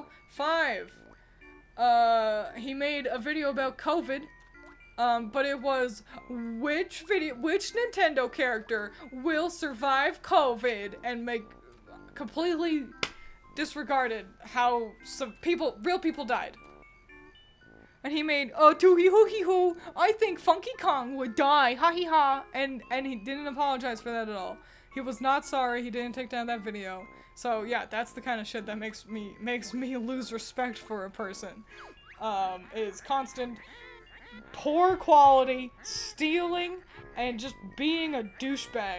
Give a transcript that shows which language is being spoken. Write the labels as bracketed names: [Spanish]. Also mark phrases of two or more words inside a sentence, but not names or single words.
[English] 5, he made a video about COVID, but it was which Nintendo character will survive COVID, and completely disregarded how some real people died. And he made, oh, toohee-hoo-hee-hoo, I think Funky Kong would die, ha-hee-ha, and he didn't apologize for that at all. He was not sorry, he didn't take down that video. So yeah, that's the kind of shit that makes me lose respect for a person. Is constant poor quality, stealing, and just being a douchebag.